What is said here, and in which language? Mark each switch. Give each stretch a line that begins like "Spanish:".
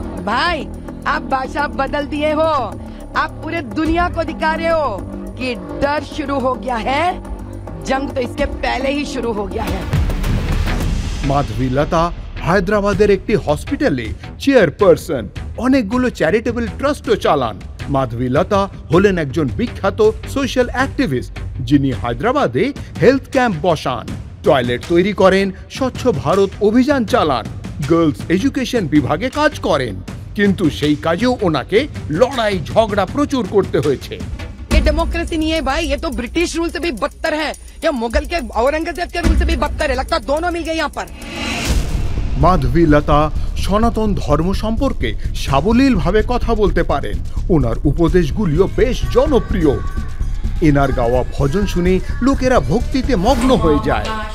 Hindi: भाई, आप भाषा बदल दिए हो, आप पूरे दुनिया को दिखा रहे हो कि डर शुरू हो गया है। जंग तो इसके पहले ही शुरू हो गया है।
Bangla: মাধবীলতা হায়দ্রাবাদের একটি হসপিটালে চেয়ারপারসন, অনেকগুলো চ্যারিটেবল ট্রাস্টও চালান। মাধবীলতা হলেন একজন বিখ্যাত সোশ্যাল অ্যাক্টিভিস্ট, যিনি হায়দ্রাবাদে হেলথ ক্যাম্প বসান, টয়লেট তৈরি করেন, স্বচ্ছ ভারত অভিযান চালান, গার্লস এডুকেশন বিভাগে কাজ করেন। কিন্তু সেই কাজেও ওনাকে লড়াই ঝগড়া প্রচুর করতে হয়েছে।
Hindi: ये डेमोक्रेसी नहीं है भाई, ये तो ब्रिटिश रूल से भी बदतर है, या मुगल के औरंगजेब के रूल से भी बदतर है। लगता दोनों मिल गए यहाँ पर।
Bangla: মাধবীলতা সনাতন ধর্ম সম্পর্কে সাবলীলভাবে কথা বলতে পারেন। ওনার উপদেশগুলিও বেশ জনপ্রিয়। এনার গাওয়া ভজন শুনে লোকেরা ভক্তিতে মগ্ন হয়ে যায়।